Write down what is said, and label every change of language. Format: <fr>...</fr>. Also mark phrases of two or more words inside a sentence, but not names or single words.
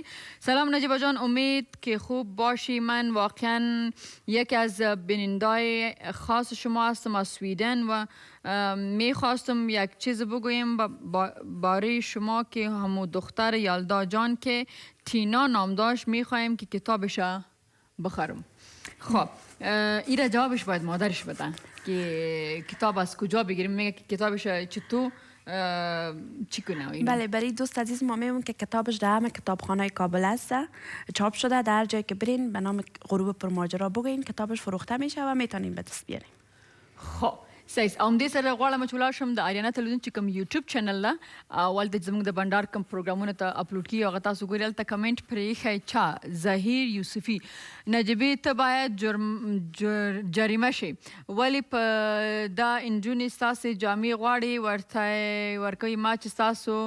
<fa>سلام نجیبه جان امید که خوب باشی من واقعا یکی از بینندای خاص شما هستم از سویدن و میخواستم یک چیز بگویم باره شما که همو دختر یلدا جان که تینا نام داشت میخوایم که کتابش بخرم خب ایره جوابش باید مادرش بدن که کتاب از کجا بگیریم میگه که کتابش چطور چی کنه بله برای دوست عزیز ما میگم که کتابش در همه کتابخانه کابل است چاپ شده در جای که برین به نام غروب پرماجرا بگین کتابش فروخته میشه و میتونین به دست بیارین خب صحیح</fa> <ps>همدې سره غواړم چې ولاړ شم د اریانا تلویزیون چې کوم یوټیوب چینل ده ولته زموږ د بندر کوم پروګرامونه ته اپلوډ کیږي هغه تاسو ګورئ هلته کمنټ پرېښی چا ظهیر یوسفي نجیبې ته باید جریمه شي ولې په دا نجونې ستاسې جامې غواړي ورته ورکوي ما چې ستاسو</ps>